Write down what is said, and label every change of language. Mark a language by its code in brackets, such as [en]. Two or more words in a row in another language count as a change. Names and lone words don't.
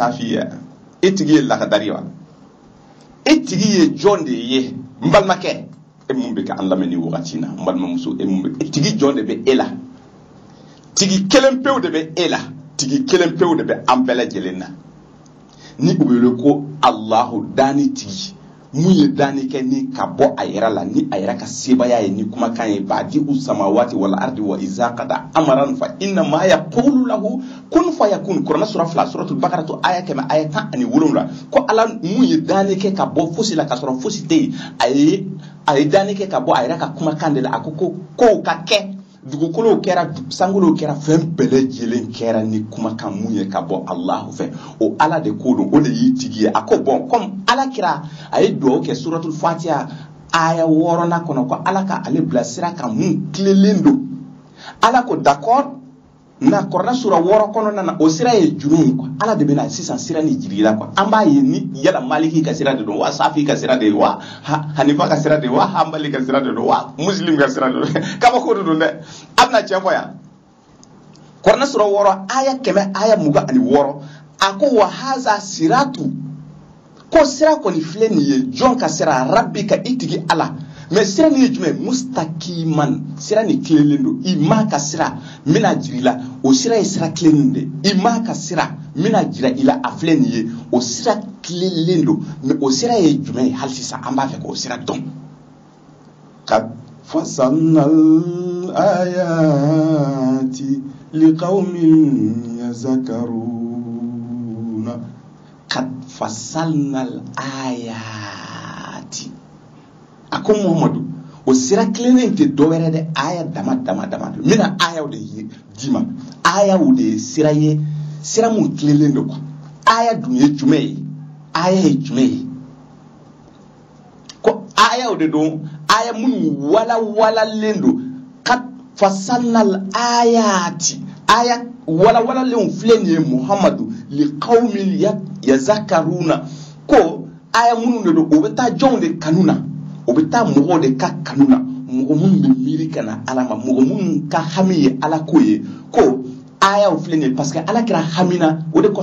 [bm] Safi ye itigi ye Lakadari wa itigi ye jɔn de ye n balimakɛ e mun bɛ ka an lamɛn ni wagati na n balimamuso e mun bɛ itigi jɔn de bɛ e la tigi kelen pewu de bɛ e la tigi kelen pewu de bɛ an bɛɛ lajɛlen na ni u wele ko Allahu dani tigi mun ye dani kɛ ni ka bɔ a yɛrɛ la ni a yɛrɛ ka sebaya ye ni kumakan ye [ar] بديع السماوات والأرض و إذا قضى أمرا فإنما يقول له كن فيكون [bm] Qur'an sura 2 suratul Baqara to aya 10 aya 17 ko ala mun ye dani kɛ ka bɔ fosi la ka sɔrɔ fosi tɛ a ye dani kɛ ka bɔ a yɛrɛ ka kumakan de la a ko ka kɛ dugukolo kɛra sangolo kɛra fɛn bɛɛ lajɛlen kɛra ni kumakan mun ye ka bɔ Allahu fɛ o ala de ko don o de y'i tigi ye a ko bon comme ala kira a ye duwawu kɛ suratul Fatiha aya 6 kɔnɔ ko ala ka ale bila sira kan mun tilelen don ala ko d'accord na Qur'an sura 6 kɔnɔna na o sira ye jumɛn ye quoi ala de bɛna sisan sira ni jirila quoi an b'a ye ni yala Maliki ka sira de don wa Safi ka sira de wa Hanifa ka sira de wa Hanbali ka sira de don wa Muslim ka sira de don kaba ko de don dɛ an bɛna cɛ fɔ yan Qur'an sura 6 aya 100 aya 26 a ko [ar] وهذا صراط [bm] ko sira kɔni filɛ nin ye jɔn ka sira rabbika itigi ala mais sira ni ye jumɛn mustaqiman sira ni tilelen don i ma ka sira mina jirila o sira ye sira tilelen de i ma ka sira mina jira ila a filɛ nin ye o sira tilelen don mais o sira ye jumɛn ye hali sisan an b'a fɛ k'o sira dɔn [ar] قد فصلنا الآيات لقوم يذكرون قد فصلنا الآيات [bm] a ko [ar] Muhammadu [bm] o sira tilenen tɛ dɔwɛrɛ dɛ aya dama mina aya de ye dima aya de ye sira ye sira mun tilelen don quoi aya dun ye jumɛn ye aya ye jumɛn ye ko aya de don aya mun walawalalen don [ar] قد فصلنا الآيات [bm] aya walawalalen filɛ nin ye Muhammadu [ar] لقوم يذكرون [bm] ko aya mun de don o bɛ taa jɔnw de kanu na o bɛ taa mɔgɔw de ka kanu na mɔgɔ minnu bɛ miiri ka na ala ma mɔgɔ minnu ka hami ye ala ko ye ko aya o filɛ [fr] parce que [bm] ala kira hamina o de